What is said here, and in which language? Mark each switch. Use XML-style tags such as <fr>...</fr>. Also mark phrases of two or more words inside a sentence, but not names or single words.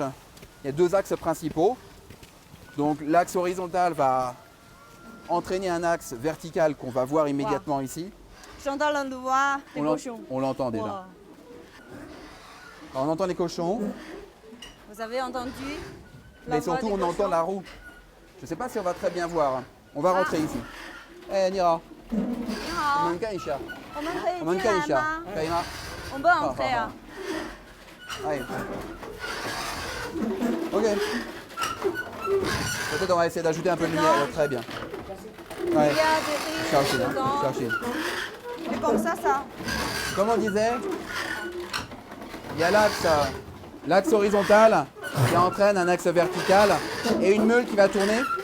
<fr>Il y a deux axes principaux. Donc l'axe horizontal va entraîner un axe vertical qu'on va voir immédiatement ici. J'entends la voix des cochons. On l'entend déjà. Wow. Alors, on entend les cochons, Vous avez entendu la mais voix surtout des on entend cochons? la roue. Je ne sais pas si on va très bien voir. On va rentrer ici. Eh Nira,</fr> <zh>你好，我们看一下，我们可以我们进来看一下，吗？可以吗？我们不entrer 好好啊。</zh> <fr>Allez. Ok. Peut-être on va essayer d'ajouter un peu de lumière. Ouais, très bien. Il Ouais. y a des riz Cherchez, dedans. cherchez. Et comme ça. Comme on disait, il y a l'axe horizontal qui entraîne un axe vertical et une meule qui va tourner.</fr>